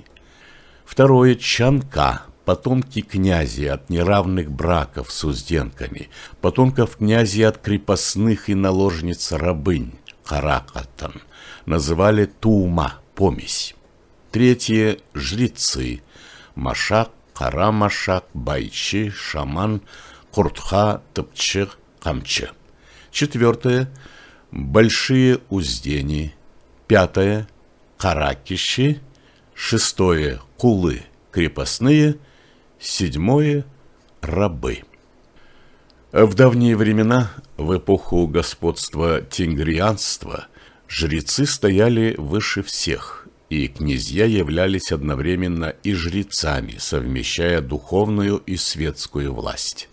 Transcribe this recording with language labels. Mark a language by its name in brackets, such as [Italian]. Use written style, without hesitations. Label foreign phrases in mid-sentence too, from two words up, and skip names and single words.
[Russian] Второе. Чанка, потомки князей от неравных браков с узденками, потомков князей от крепостных и наложниц-рабынь. Каракатан, называли тума, помесь. Третье – жрецы, машак, карамашак, байчи, шаман, куртха, топче, камче. Четвертое – большие уздени. Пятое – каракиши. Шестое – кулы, крепостные. Седьмое – рабы. В давние времена, в эпоху господства тенгрианства, жрецы стояли выше всех, и князья являлись одновременно и жрецами, совмещая духовную и светскую власть.